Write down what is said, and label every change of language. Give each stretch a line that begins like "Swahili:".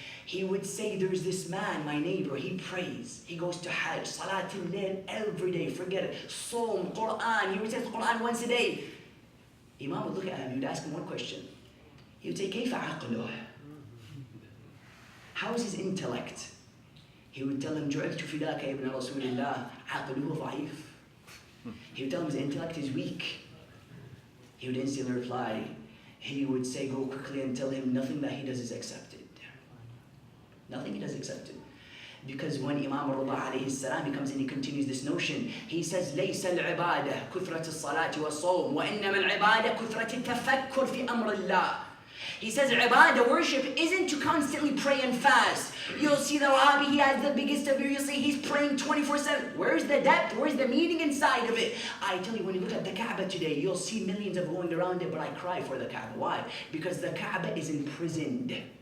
English: He would say, there's this man, my neighbor, he prays. He goes to Hajj, Salat al-Layl every day, forget it. Psalm, Quran, he recites Quran once a day. Imam would look at him, he would ask him one question. He would say,
Arabic: كيف عقله?
English: How is his intellect? He would tell him,
Arabic: جعلت فداك يا ابن رسول الله عقله ضعيف.
English: He would tell him his intellect is weak. He would instantly reply. He would say, go quickly and tell him nothing that he does is accepted. Nothing he does is accepted. Because when Imam al-Rida alayhi salam, he comes and he continues this notion. He says,
Arabic: ليس العبادة كثرة الصلاة والصوم وإنما العبادة كثرة التفكر في أمر الله.
English: He says, ibadah, worship, isn't to constantly pray and fast. You'll see the Wahhabi, he has the biggest of you, you'll see he's praying 24/7. Where's the depth? Where's the meaning inside of it? I tell you, when you look at the Kaaba today, you'll see millions of going around it, but I cry for the Kaaba. Why? Because the Kaaba is imprisoned.